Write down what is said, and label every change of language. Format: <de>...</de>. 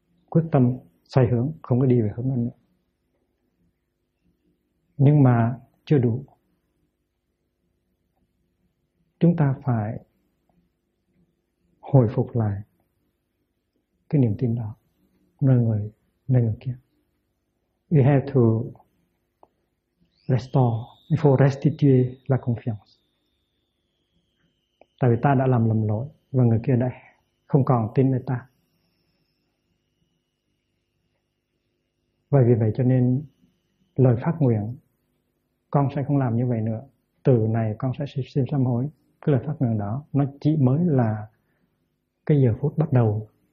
<vi>Quyết tâm xoay hướng, không có đi về hướng nữa. Nhưng mà chưa đủ. Chúng ta phải hồi phục lại cái niềm tin đó nơi người kia.</vi> <en>We have to restore, for restitute</en> <fr>la confiance.</fr> <vi>Tại vì ta đã làm lầm lỗi và người kia đã không còn tin nơi ta. Và vì vậy cho nên lời phát nguyện con sẽ không làm như vậy nữa, từ này con sẽ xin sám hối, cái lời phát nguyện đó nó chỉ mới là cái giờ phút bắt đầu.</vi>